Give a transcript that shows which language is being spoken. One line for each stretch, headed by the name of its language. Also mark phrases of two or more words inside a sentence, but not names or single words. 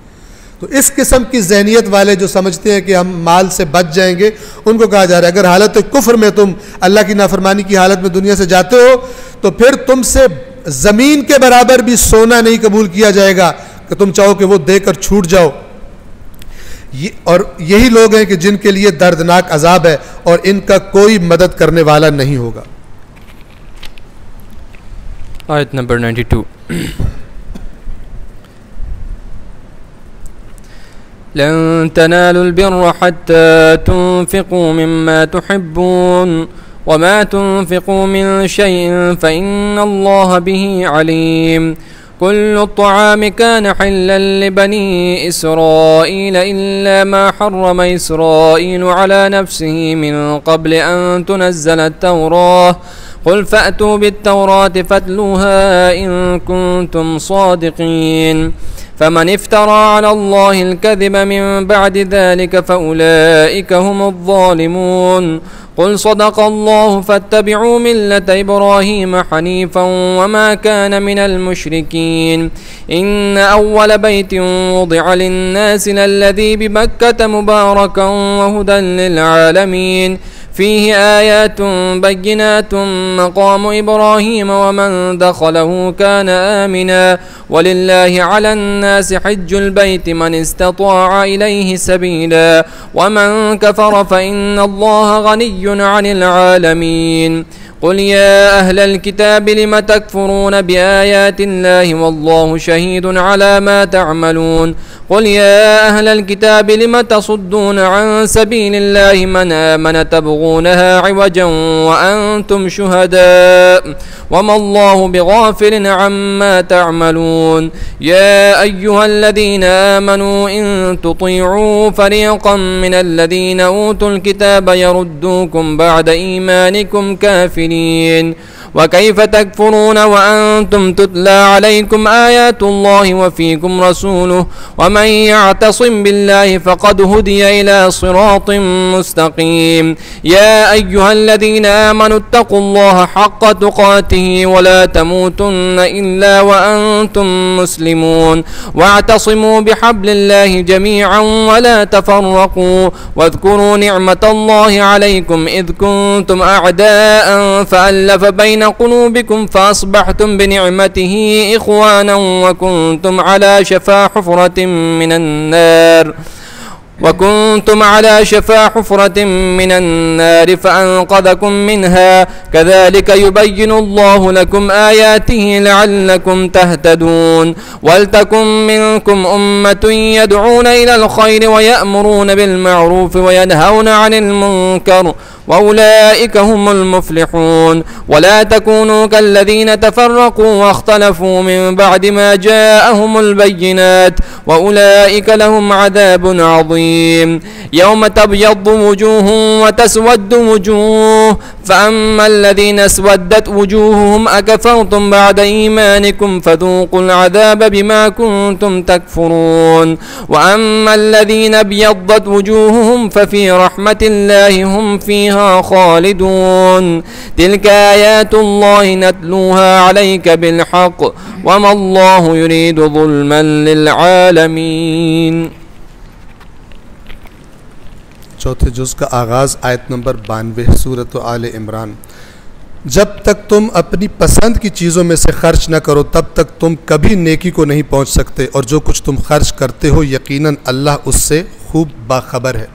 Hindi: तो इस किस्म की जहनीत वाले जो समझते हैं कि हम माल से बच जाएंगे, उनको कहा जा रहा है अगर हालत कुफ्र में तुम अल्लाह की नाफरमानी की हालत में दुनिया से जाते हो तो फिर तुमसे ज़मीन के बराबर भी सोना नहीं कबूल किया जाएगा, कि तुम चाहो कि वो देकर छूट जाओ। और यही लोग हैं कि जिनके लिए दर्दनाक अजाब है और इनका कोई मदद करने वाला नहीं होगा। आयत नंबर 92।
Arabic: لن تنالوا البر حتى تنفقوا مما تحبون وما تنفقوا من شيء فإن الله به عليم. كل الطعام كان حلا لبني إسرائيل إلا ما حرم إسرائيل على نفسه من قبل أن تنزل التوراة قل فأتوا بالتوراة فاتلوها إن كنتم صادقين. فمن افترى على الله الكذب من بعد ذلك فأولئك هم الظالمون. قل صدق الله فاتبعوا ملة إبراهيم حنيفا وما كان من المشركين. إن أول بيت وضع للناس للذي ببكة مباركا وهدى للعالمين فيه آيات بينات مقام إبراهيم ومن دخله كان آمنا ولله على الناس حج البيت من استطاع إليه سبيلا ومن كفر فإن الله غني عن العالمين. قل يا أهل الكتاب لم تكفرون بآيات الله والله شهيد على ما تعملون. قل يا أهل الكتاب لم تصدون عن سبيل الله من آمن تبغونها عوجا وأنتم شهداء وما الله بغافل عما تعملون. يا أيها الذين آمنوا إن تطيعوا فريقا من الذين أوتوا الكتاب يردوكم بعد إيمانكم كافرين. وكيف تكفرون وأنتم تتلى عليكم آيات الله وفيكم رسوله ومن يعتصم بالله فقد هدي إلى صراط مستقيم. يا أيها الذين آمنوا اتقوا الله حق تقاته ولا تموتن إلا وأنتم مسلمون واعتصموا بحبل الله جميعا ولا تفرقوا واذكروا نعمت الله عليكم إذ كنتم أعداء فألف بين قلوبكم فأصبحتم بنعمته إخوانا وكنتم على شفا حفرة من النار فأنقذكم منها كذلك يبين الله لكم آياته لعلكم تهتدون. ولتكن منكم أمة يدعون إلى الخير ويأمرون بالمعروف وينهون عن المنكر وأولئك هم المفلحون. ولا تكونوا كالذين تفرقوا واختلفوا من بعد ما جاءهم البينات وأولئك لهم عذاب عظيم. يوم تبيض وجوه وتسود وجوه فأما الذين اسودت وجوههم أكفرتم بعد إيمانكم فذوقوا العذاب بما كنتم تكفرون. وأما الذين ابيضت وجوههم ففي رحمة الله هم فيها خالدون. تلك آيات الله نتلوها عليك بالحق وما الله يريد ظلما للعالمين.
Hindi: चौथे जुज़ का आगाज़ आयत नंबर 92 सूरत आले इमरान। जब तक तुम अपनी पसंद की चीज़ों में से खर्च न करो तब तक तुम कभी नेकी को नहीं पहुंच सकते, और जो कुछ तुम खर्च करते हो यकीनन अल्लाह उससे खूब बाखबर है।